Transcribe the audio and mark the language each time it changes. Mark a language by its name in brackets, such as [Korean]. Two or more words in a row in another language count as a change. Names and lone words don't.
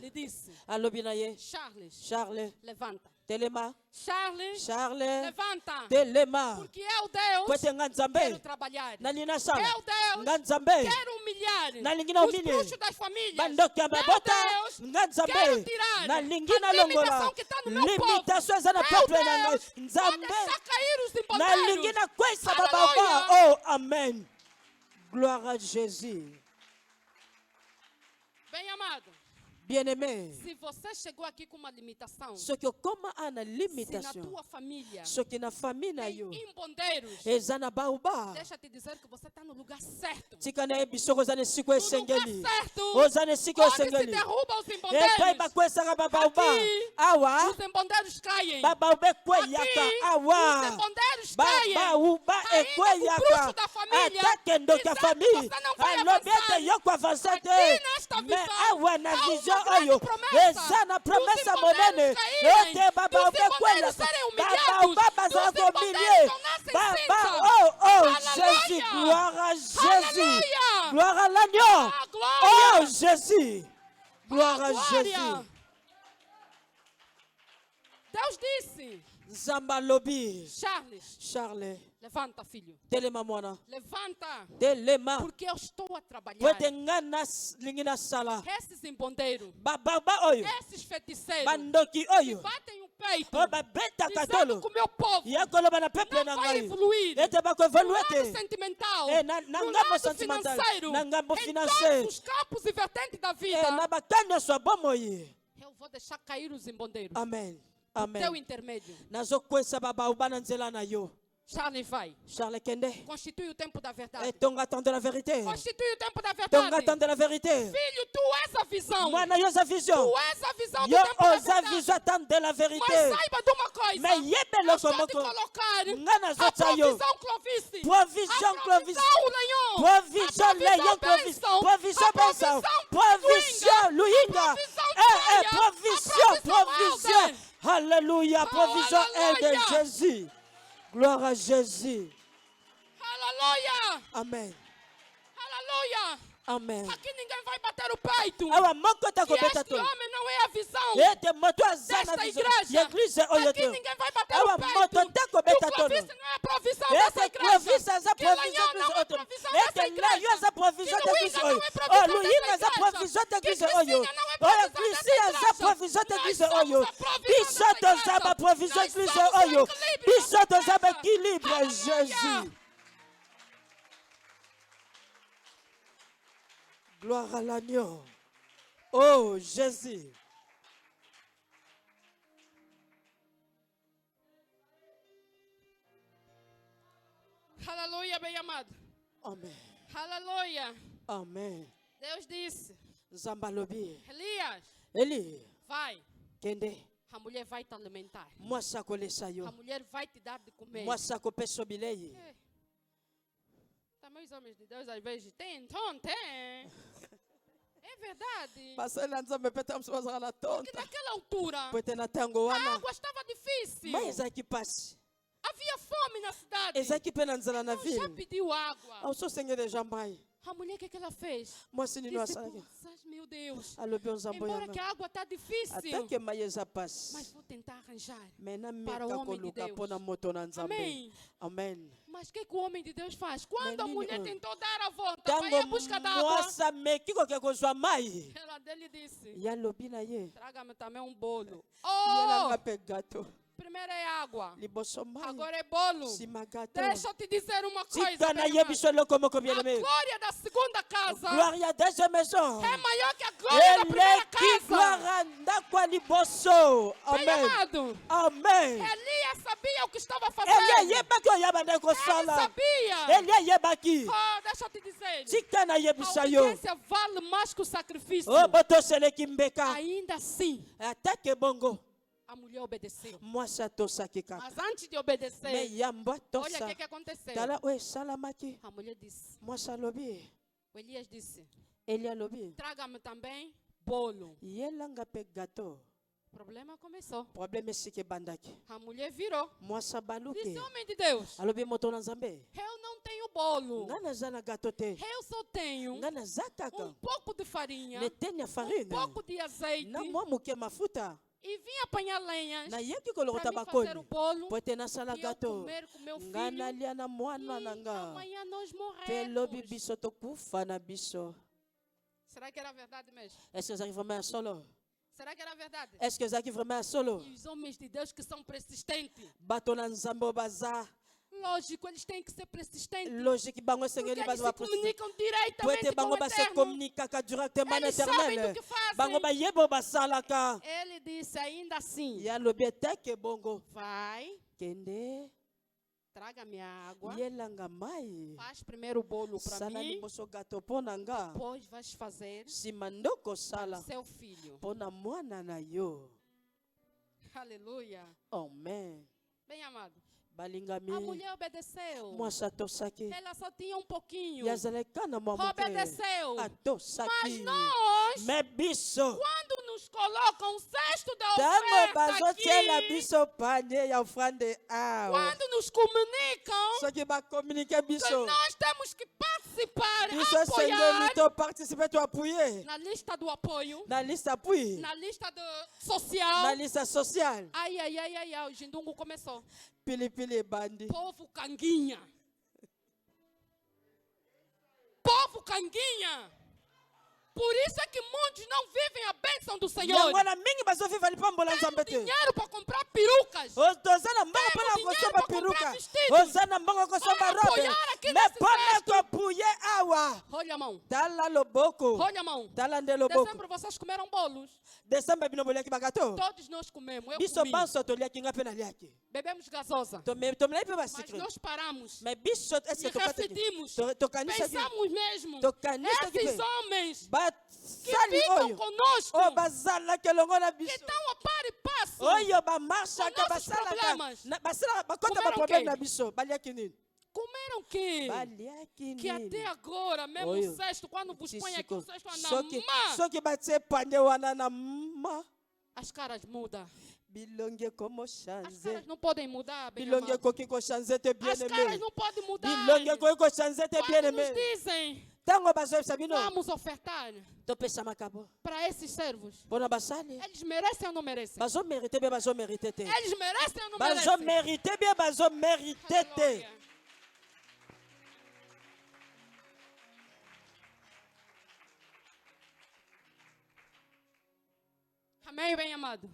[Portuguese] Lhe disse: [Lingala] Alobi na ye, Charles, Charles, [Portuguese] levanta. [Lingala] telema. Charles, Charles, [Portuguese] levanta. [Lingala] telema. [Portuguese] Porque eu, Deus, [Lingala] Po ete nga [Portuguese] quero [Lingala] nzambe [Portuguese] trabalhar. [Lingala] nalingi sala. [Portuguese] Eu, Deus, [Lingala] Nga nzambe [Portuguese] quero humilhar [Lingala] nalingi [Portuguese] os [Lingala] humilhe [Portuguese] bruxos das famílias. [Lingala] bandoki ya [Portuguese] Eu, [Lingala] mabota. [Portuguese] Deus, [Lingala] Nga nzambe [Portuguese] quero tirar [Lingala] nalingi [Portuguese] a [Lingala] nalongola [Portuguese] limitação que está no meu povo. [Lingala] limitation eza na [Portuguese] Eu, [Lingala] peuple na ngai. [Portuguese] Deus, vou [Lingala] Nzambe [Portuguese] deixar cair os [Lingala] nalingi [Portuguese] impotentes. [Lingala] nakwesa [Portuguese] Aleluia. [French] bababa. Oh, amen. Gloire à Jésus. [Portuguese] Bem amado, [Lingala] Bien-aimé, [Portuguese] se você chegou aqui com uma limitação, [Lingala] soki okoma ana se na limitation, [Portuguese] tua família [Lingala] soki na famille na [Portuguese] tem [Lingala] yo [Portuguese] embondeiros, [Lingala] eza na baoba, [Portuguese] deixa eu te dizer que você está no lugar certo. [Lingala] tika na yebi soki oza na esika [Portuguese] No [Lingala] esengeli, [Portuguese] lugar certo, [Lingala] oza na esika [Portuguese] onde se [Lingala] esengeli, [Portuguese] derruba os [Lingala] epai [Portuguese] embondeiros, [Lingala] bakwesaka babaoba [Portuguese] Aqui, [Lingala] awa [Portuguese] os embondeiros caem. [Lingala] babaoba ekweyaka [Portuguese] Aqui, os [Lingala] awa [Portuguese] embondeiros caem. [Lingala] babaoba [Portuguese] Ainda com o bruxo [Lingala] ekweyaka [Portuguese] da família, [Lingala] atake ndoki ya [Portuguese] dizendo que [Lingala] famille [Portuguese] você não vai [Lingala] alobi [Portuguese] avançar. [Lingala] ete yo koavansa [Portuguese] Aqui [Lingala] te [Portuguese] nesta [Lingala] me [Portuguese] visão, [Lingala] awa na [Portuguese] há uma [Lingala] vision [Portuguese] grande [Lingala] oyo [Portuguese] promessa [Lingala] eza na [Portuguese] dos [Lingala] promesa [Portuguese] embondeiros [Lingala] monene [Portuguese] caírem, [Lingala] ete babaoba [Portuguese] dos embondeiros [Lingala] ekweyaka [Portuguese] serem humilhados, [Lingala] babaoba bazala [Portuguese] dos embondeiros [Lingala] komilie [Portuguese] tornar-se [Lingala] baba [Portuguese] cinza. [Lingala] oh [French] Alléluia. Jésus gloire à Jésus Alléluia. gloire à l'agneau [Portuguese] Ah, glória. [French] oh Jésus gloire à [Portuguese] Glória. [French] Jésus. [Portuguese] Deus disse: [Lingala] Nzambe lobi [Portuguese] Charles, Charles levanta, filho. [Lingala] telema mwana [Portuguese] Levanta, [Lingala] telema [Portuguese] porque eu estou a trabalhar. [Lingala] po ete nga nalingi nasala [Portuguese] Esses embondeiros, [Lingala] bababa oyo [Portuguese] esses feiticeiros, [Lingala] bandoki [Portuguese] que [Lingala] oyo [Portuguese] batem o peito, [Lingala] oyo babetaka [Portuguese] dizendo [Lingala] tolo [Portuguese] que o meu povo [Lingala] ya koloba na peuple na [Portuguese] não vai [Lingala] ngai [Portuguese] evoluir. [Lingala] ete [Portuguese] No [Lingala] bakoevolue [Portuguese] lado [Lingala] te [Portuguese] sentimental, [Lingala] na [Portuguese] no [Lingala] ngambo [Portuguese] lado [Lingala] sentimental [Portuguese] financeiro, [Lingala] na ngambo [Portuguese] em [Lingala] financeiro [Portuguese] todos os campos e vertentes da vida, [Lingala] na bakani nyonso ya bomoi. [Portuguese] eu vou deixar cair os embondeiros. [Lingala] Amen [Portuguese] Teu [Lingala] amen [Portuguese] intermédio. [Lingala] nazokwesa babaoba na nzela na yo [Portuguese] Charles vai. [Lingala] Charles kende [Portuguese] Constitui o tempo da verdade. [French] etonga temps de la vérité [Portuguese] Constitui o tempo da [Lingala] tonga [Portuguese] verdade. [French] temps de la vérité [Portuguese] Filho, tu és a visão. [Lingala] mwana yo oza vision [Portuguese] Tu és a visão do [Lingala] yo [Portuguese] tempo da [Lingala] oza [Portuguese] verdade. [French] vision temps de la [Portuguese] Mas [French] vérité [Portuguese] saiba de uma coisa. [Lingala] me yebe [Portuguese] Eu [Lingala] eloko [Portuguese] estou te [Lingala] moko [Portuguese] colocar [Lingala] nga [Portuguese] a [Lingala] nazotya yo [Portuguese] provisão Clovis. [Lingala] provision [Portuguese] A [Lingala] Clovis [Portuguese] provisão Leon. [French] provision leyon Clovis provision benção provision luyinga provision alléluia provision aide Jésus gloire à Jésus [Portuguese] Aleluia. [Lingala] amen [Portuguese] Aleluia. [Lingala] amen [Portuguese] Aqui ninguém vai bater o peito. [Lingala] awa moko [Portuguese] Que [Lingala] takobeta [Portuguese] este [Lingala] to [Portuguese] homem não é a visão [Lingala] ete moto aza na [Portuguese] desta [Lingala] vision [Portuguese] igreja. [Lingala] ya église oyo [Portuguese] Aqui [Lingala] te [Portuguese] ninguém vai bater [Lingala] awa [Portuguese] o [Lingala] moto [Portuguese] peito. [Lingala] te [Portuguese] Que [Lingala] kobeta [Portuguese] o [Lingala] tono [Portuguese] Clovis não é a provisão dessa [Lingala] ete [Portuguese] igreja. [Lingala] provision aza [Portuguese] Que [Lingala] provision [Portuguese] Leon não é [Lingala] oyo [Portuguese] provisão dessa [Lingala] ete [Portuguese] igreja. [Lingala] leyo aza provision [Portuguese] Que [Lingala] te [Portuguese] Luísa [Lingala] église [Portuguese] não [Lingala] oyo [Portuguese] é provisão [Lingala] oh luyinga [Portuguese] dessa [Lingala] aza [Portuguese] igreja. [Lingala] provision te [Portuguese] Que [Lingala] église oyo [Portuguese] Cristina não é [Lingala] oyo [Portuguese] provisão [Lingala] Christi [Portuguese] dessa [Lingala] aza [Portuguese] igreja. [Lingala] provision te [Portuguese] Nós [Lingala] église [Portuguese] somos [Lingala] oyo [Portuguese] a provisão [Lingala] biso [Portuguese] dessa [Lingala] toza [Portuguese] igreja. [Lingala] ba provision [Portuguese] Nós [Lingala] église [Portuguese] somos o [Lingala] oyo [Portuguese] equilíbrio [Lingala] biso [Portuguese] dessa [Lingala] toza ba [Portuguese] igreja. [Lingala] équilibre [Portuguese] Aleluia. [French] Jésus gloire à l'agneau oh Jésus [Portuguese] Aleluia, bem amado. [Lingala] amen [Portuguese] Aleluia. [Lingala] amen [Portuguese] Deus disse: [Lingala] nzambe alobi [Portuguese] Elias, [Lingala] eli [Portuguese] vai. [Lingala] kende [Portuguese] A mulher vai te alimentar. [Lingala] mwasi akolesa yo [Portuguese] A mulher vai te dar de comer. [Lingala] mwasi akopesa bilei [Portuguese] Também os homens de Deus às vezes tem, então tem. É verdade. [Lingala] basali na nzambe mpe ta mosu bazala na [Portuguese] Porque [Lingala] tonta [Portuguese] naquela altura [Lingala] po ete na ntango [Portuguese] a [Lingala] wana [Portuguese] água estava difícil. [Lingala] mai ezalaki pasi [Portuguese] Havia fome na cidade. [Lingala] ezalaki mpe na nzela na [Portuguese] Ela já [Lingala] ville [Portuguese] pediu água. [Lingala] ausosenge deja mai [Portuguese] A mulher, o que ela fez? [Lingala] mwasi nino [Portuguese] Disse, [Lingala] asalaki [Portuguese] "Poças, meu Deus. [Lingala] alobi o nzambe [Portuguese] Embora que [Lingala] yanga [Portuguese] a água está difícil, [Lingala] atake mai eza [Portuguese] mas [Lingala] pasi [Portuguese] vou tentar arranjar. [Lingala] me [Portuguese] Para o [Lingala] nameka [Portuguese] homem de [Lingala] koluka [Portuguese] Deus. [Lingala] mpo na moto na nzambe [Portuguese] Amém. [Lingala] amen [Portuguese] Mas o que o homem de Deus faz? Quando a Menino, mulher tentou dar a volta para ir [Lingala] ntango [Portuguese] à busca d'água, [Lingala] mwasi ameki koke kozwa mai [Portuguese] ela dele disse: [Lingala] ye alobi na ye [Portuguese] traga-me também um bolo. [Lingala] yelanga Oh, mpe gato [Portuguese] primeiro é água, [Lingala] liboso mai [Portuguese] agora é bolo. [Lingala] nsima gato [Portuguese] Deixa eu te dizer uma coisa. [Lingala] tika na [Portuguese] meu [Lingala] ye [Portuguese] irmão. [Lingala] biso eloko moko [Portuguese] A [Lingala] bien-aimé [Portuguese] glória da segunda casa [Lingala] gloire ya [French] deuxième maison [Portuguese] é maior que a glória da primeira [Lingala] eleki gloire [Portuguese] casa. [Lingala] ya ndako ya liboso [Portuguese] Bem [Lingala] amen [Portuguese] amado, [Lingala] amen [Portuguese] Elias sabia o que estava [Lingala] eli [Portuguese] fazendo. [Lingala] ayebaki oyo abandaki [Portuguese] Ele [Lingala] kosala [Portuguese] sabia. [Lingala] eli ayebaki [Portuguese] Oh, deixa eu te dizer. [Lingala] tika [Portuguese] A [Lingala] nayebisa yo [Portuguese] obediência vale mais que o sacrifício. [Lingala] o botoseleki mbeka [Portuguese] Ainda assim, [Lingala] atake bongo [Portuguese] a mulher obedeceu. [Lingala] mwasi atosaki kaka [Portuguese] Mas antes de [Lingala] me [Portuguese] obedecer, [Lingala] yambo [Portuguese] olha o [Lingala] atosa [Portuguese] que aconteceu. [Lingala] tala oyo esalamaki [Portuguese] A mulher disse, [Lingala] mwasi alobi [Portuguese] o Elias disse, [Lingala] eli alobi [Portuguese] traga-me também bolo. [Lingala] yelanga mpe gato [Portuguese] O problema começou. [Lingala] Problème esika ebandaki. [Portuguese] A mulher virou. [Lingala] Mwasi abaluki. [Portuguese] Disse, homem de Deus, [Lingala] Alobi moto na Nzambe. [Portuguese] eu não tenho bolo. [Lingala] Nga naza na gato te. [Portuguese] Eu só tenho [Lingala] Nga naza kaka. [Portuguese] pouco de farinha, [Lingala] Netenya farine. [Portuguese] pouco de azeite. [Lingala] Na mwa muke mafuta. [Portuguese] E vim apanhar lenhas [Lingala] Na yeki [Portuguese] para [Lingala] kolokota [Portuguese] mim [Lingala] bakoni. [Portuguese] fazer o bolo [Lingala] Po ete nasala [Portuguese] e eu [Lingala] gato. [Portuguese] comer com meu filho. [Lingala] Nga nalia na mwana [Portuguese] E [Lingala] na nga. [Portuguese] amanhã nós [Lingala] Pe lobi [Portuguese] morremos. [Lingala] biso tokufa na biso. [Portuguese] Será que era verdade mesmo? [French] Est-ce que [Lingala] ezalaki vraiment ya solo? [Portuguese] Será que era verdade? [French] Est-ce que [Lingala] ezalaki vraiment ya solo? [Portuguese] E os homens de Deus que são persistentes. [Lingala] Bato na Nzambe oyo baza. [Portuguese] Lógico, eles têm que ser persistentes. [Lingala] Logique bango [Portuguese] Porque [Lingala] esengeli [Portuguese] eles [Lingala] baza [Portuguese] se [Lingala] baprosite. [Portuguese] comunicam [Lingala] Po [Portuguese] diretamente [Lingala] ete [Portuguese] com [Lingala] bango [Portuguese] o [Lingala] base [Portuguese] Eterno. [Lingala] communicaka directement na [Portuguese] Eles sabem do [Lingala] éternel. [Portuguese] que fazem. [Lingala] Bango bayeba oyo basalaka. [Portuguese] Ele disse ainda assim: [Lingala] Ye alobi eteke bongo. [Portuguese] vai, [Lingala] Kende [Portuguese] traga minha água, [Lingala] yelanga mai. [Portuguese] faz primeiro o bolo para [Lingala] Sala [Portuguese] mim, [Lingala] liboso gato mpo na nga. [Portuguese] depois vais fazer [Lingala] Nsima nde [Portuguese] para [Lingala] okosala [Portuguese] seu filho. [Lingala] mpo na mwana na yo. [Portuguese] Aleluia. [Lingala] Amen. [Portuguese] Bem amado, [Lingala] Balingami. [Portuguese] a mulher obedeceu. [Lingala] Mwasi atosaki. [Portuguese] Ela só tinha um pouquinho. [Lingala] Ye azalaki kana mwa moke. [Portuguese] Obedeceu. Mas [Lingala] Atosaki. [Portuguese] nós, [Lingala] Me biso. [Portuguese] quando nos colocam um cesto da [Lingala] Ntango [Portuguese] oferta [Lingala] bazotiela [Portuguese] aqui, [Lingala] biso panie ya ofrande awa. [Portuguese] quando nos comunicam [Lingala] Soki bakomunike [Portuguese] que [Lingala] biso. [Portuguese] nós temos que participar, [Lingala] Biso esengeli [Portuguese] apoiar [Lingala] toparticipe toapuye. [Portuguese] na lista do apoio, [Lingala] Na lista apui. [Portuguese] na lista do social. [Lingala] Na lista social. [Portuguese] Ai, ai, ai, ai, ai, o Jindungu começou. [Lingala] Pilipili ebandi. [Portuguese] Povo canguinha. Povo canguinha. Por isso é que muitos não vivem a bênção do Senhor. [Lingala] Yango na mingi bazoviva lipambola Nzambe te. [Portuguese] Dinheiro para comprar perucas. [Lingala] Oza na mbongo [Portuguese] Temos [Lingala] mpona [Portuguese] dinheiro [Lingala] kosomba [Portuguese] para comprar [Lingala] peruka. [Portuguese] vestidos. [Lingala] Oza na mbongo kosomba [Portuguese] Para [Lingala] robe. [Portuguese] apoiar aqui [Lingala] Me [Portuguese] nesse [Lingala] pona [Portuguese] cesto. [Lingala] topuye awa. [Portuguese] Olha a mão. [Lingala] Tala loboko. [Portuguese] Olha a mão. [Lingala] Tala nde loboko. [Portuguese] Dezembro vocês comeram bolos. [Lingala] Desemba bino boliaki bagato. [Portuguese] Todos nós comemos. Eu [Lingala] Biso [Portuguese] comi. [Lingala] banso toliaki nga mpe naliaki. [Portuguese] Bebemos gasosa. [Lingala] Tomilai mpe [Portuguese] Mas [Lingala] basikre. [Portuguese] nós paramos. [Lingala] Me biso [Portuguese] E [Lingala] eske [Portuguese] refletimos. [Lingala] tokanisaki. [Portuguese] Pensamos mesmo. [Lingala] Tokanisaki [Portuguese] Esses [Lingala] mpe. [Portuguese] homens que [Lingala] Basali [Portuguese] ficam [Lingala] oyo. [Portuguese] conosco, [Lingala] Oyo bazalaki elongo na [Portuguese] que [Lingala] biso. [Portuguese] estão a par e passo, [Lingala] Oyo bamarshaka [Portuguese] Com nossos [Lingala] basalaka. [Portuguese] problemas. [Lingala] Bakota [Portuguese] Comeram [Lingala] baproblème [Portuguese] quê? [Lingala] na biso. Baliaki nini? [Portuguese] comeram que? [Lingala] Baliaki [Portuguese] Que [Lingala] nini? [Portuguese] até agora, mesmo [Lingala] Oyo. [Portuguese] o cesto, quando vos põe aqui o cesto [Lingala] Soki [Portuguese] anda, [Lingala] soki batie pande wana na ma. [Portuguese] as caras mudam. [Lingala] Bilongi ekomo [Portuguese] As [Lingala] chanze. [Portuguese] caras não podem mudar, bem [Lingala] Bilongi [Portuguese] amado. [Lingala] ekoki kochanze te bien [Portuguese] As caras [Lingala] aimé. [Portuguese] não podem mudar. [Lingala] Bilongi ekoki kochanze te bien [Portuguese] Quando nos [Lingala] aimé. [Portuguese] dizem, [Lingala] Tango bazoyebisa bino [Portuguese] vamos ofertar [Lingala] topesa makabo [Portuguese] para esses servos, [Lingala] mpona basali [Portuguese] eles merecem ou não merecem? [Lingala] bazomérite bie bazomérite te. [Portuguese] Eles merecem ou não merecem? [Lingala] Bazomérite bie bazomérite te. [Portuguese] Aleluia. Amém, bem amado.